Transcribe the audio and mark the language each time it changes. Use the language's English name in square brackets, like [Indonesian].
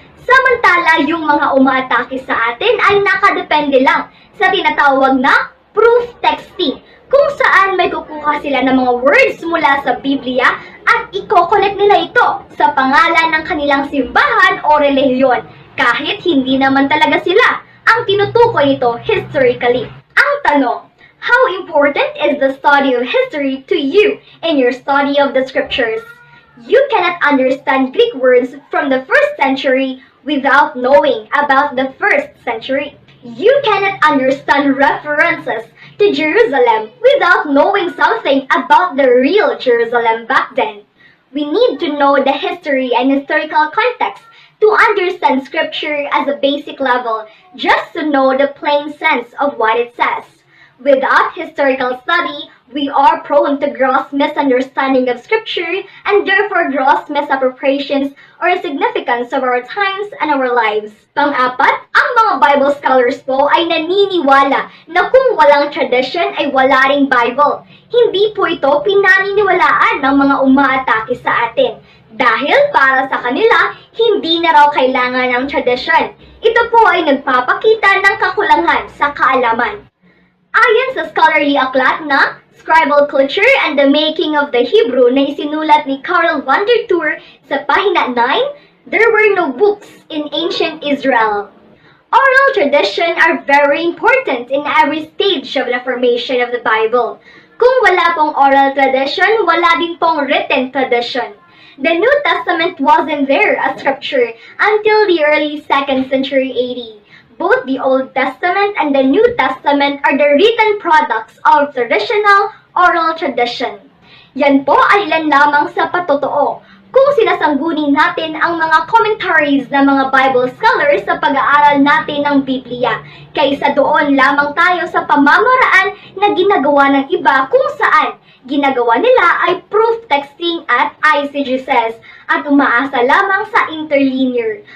[Filipino] Samantala, yung mga umaatake sa atin ay nakadepende lang sa tinatawag na proof texting, kung saan may kukuha sila ng mga words mula sa Biblia at i-connect nila ito sa pangalan ng kanilang simbahan o relihiyon, kahit hindi naman talaga sila ang tinutukoy nito historically. Ang tanong, [English] how important is the study of history to you in your study of the scriptures? You cannot understand Greek words from the 1st century without knowing about the 1st century. You cannot understand references to Jerusalem without knowing something about the real Jerusalem back then. We need to know the history and historical context to understand Scripture as a basic level, just to know the plain sense of what it says. Without historical study, we are prone to gross misunderstanding of Scripture and therefore gross misappropriations or significance of our times and our lives. [Filipino] Pang-apat, ang mga Bible scholars po ay naniniwala na kung walang tradition ay wala ring Bible. Hindi po ito pinaniniwalaan ng mga umaatake sa atin. Dahil para sa kanila, hindi na raw kailangan ng tradition. Ito po ay nagpapakita ng kakulangan sa kaalaman. Ayon sa scholarly aklat na Scribal Culture and the Making of the Hebrew na isinulat ni Karl van der Toor sa pahina 9, [English] there were no books in ancient Israel. Oral tradition are very important in every stage of the formation of the Bible. [Filipino] Kung wala pong oral tradition, wala din pong written tradition. [English] The New Testament wasn't there as scripture until the early 2nd century AD. Both the Old Testament and the New Testament are the written products of traditional oral tradition. [Filipino] Yan po ay ilan lamang sa patotoo. Kung sinasanggunin natin ang mga commentaries ng mga Bible scholars sa pag-aaral natin ng Biblia, kaysa doon lamang tayo sa pamamaraan na ginagawa ng iba kung saan ginagawa nila ay proof texting at eisegesis at umaasa lamang sa interlinear.